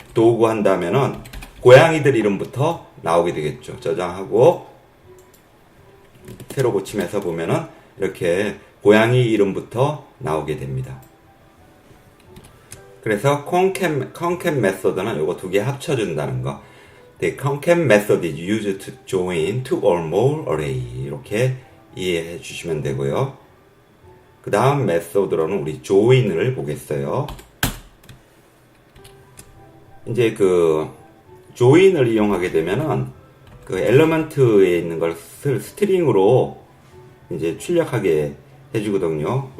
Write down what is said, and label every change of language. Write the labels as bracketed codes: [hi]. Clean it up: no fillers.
[ko] 도구 한다면은 고양이들 이름부터 나오게 되겠죠. 저장하고 새로 고침해서 보면은 이렇게 고양이 이름부터 나오게 됩니다. 그래서 concat 메소드는 요거 두 개 합쳐준다는 거. [en] The concat method is used to join two or more array. [ko] 이렇게 이해해 주시면 되고요. 그 다음 메소드로는 우리 join을 보겠어요. 이제 그 join을 이용하게 되면은 그 엘리먼트에 있는 걸 스트링으로 이제 출력하게 해주거든요.